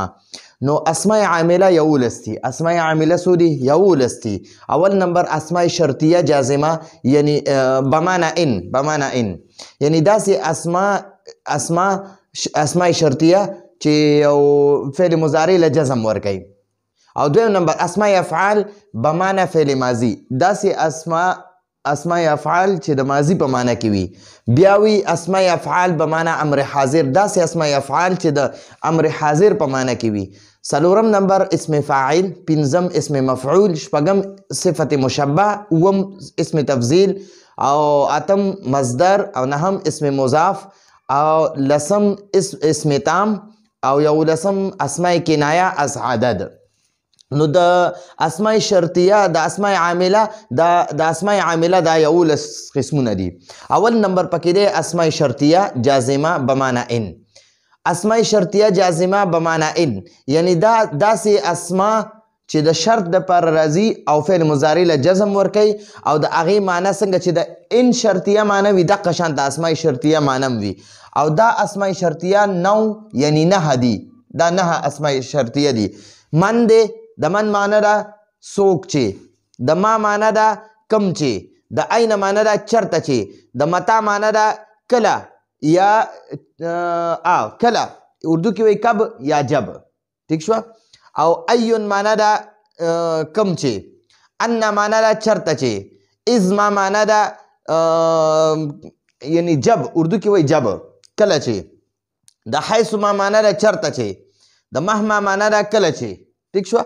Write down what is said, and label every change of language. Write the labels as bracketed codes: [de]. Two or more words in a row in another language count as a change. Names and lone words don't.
[ps] نو اسماء عامله 11 دي. اسماء عامله څو دي؟ 11 دي. اول نمبر اسماء شرطیه جازمه، یعنی بمعنى ان، یعنی داسې اسماء شرطیه چې یو فعل مضارع له جزم ورکوي. او دویم نمبر اسماء افعال بمعنى فعل ماضی، داسې اسماء افعال چې د ماضی په معنی کې وي. بیا وي اسماء افعال بمعنى امر حاضر، داسې اسماء افعال چې د امر حاضر په معنی کې وي. څلورم نمبر اسم فاعل، پنځم اسم مفعول، شپږم صفت مشبه، اووم اسم تفضیل، او اتم مصدر، او نهم اسم مضاف، او لسم اسم تام، او یولسم اسماء کنایه از عدد. نو د اسماء شرطیه د اسماء عامله د اسماء عامله دا 11 قسمونه دي. اول نمبر پکې دی اسماء شرطیه جازمه بمعنى ان. اسماء شرطیه جازمه بمعنى ان یعنی دا داسې اسماء چې د شرط د پر راځي او فعل مضارع له جزم ورکوي او د هغې معنی څنګه چې د ان شرطیه معنی وي دقه شان د اسماء شرطیه معنی وي. او دا اسماء شرطیه 9 یعنی 9 دي. دا 9 اسماء شرطیه دي. من دی، د من معنی ده څوک چې، د ما معنی ده کم چې، د عین معنی ده چرته چې، د متا معنی ده کله یا کله، اردو کې وایي [ur] کب یا جب، [ps] ٹھیک شوه. او ایون معنی ده کم چې، ان معنی ده چرته چې، ازما معنی ده یعنی جب، اردو کې وایي جب کله چې، د حیث ما معنی ده چرته چې، د مهما معنی ده کله چې، ٹھیک شو.